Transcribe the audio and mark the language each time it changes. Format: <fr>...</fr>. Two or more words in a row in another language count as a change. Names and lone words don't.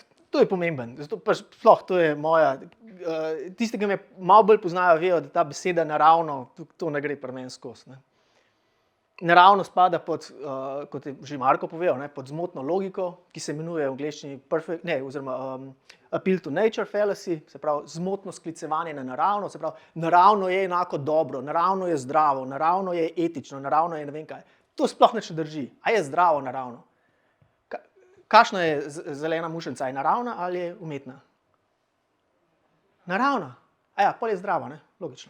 <sl>To je pomemben, zato sploh to je moja, tisti, ki me malo bolj poznajo, vejo, da ta beseda naravno, to ne gre pri meni skozi. naravno spada pod, kot je že Marko povedal, pod zmotno logiko, ki se imenuje v angleščini</sl> <en>appeal to nature fallacy,</en> <sl>se pravi zmotno sklicevanje na naravno, se pravi naravno je enako dobro, naravno je zdravo, naravno je etično, naravno je ne vem kaj. To sploh ne drži. A je zdravo naravno? Kakšna je zelena mušenca? Je naravna ali je umetna? Naravna. Pol je zdrava, ne? Logično.</sl>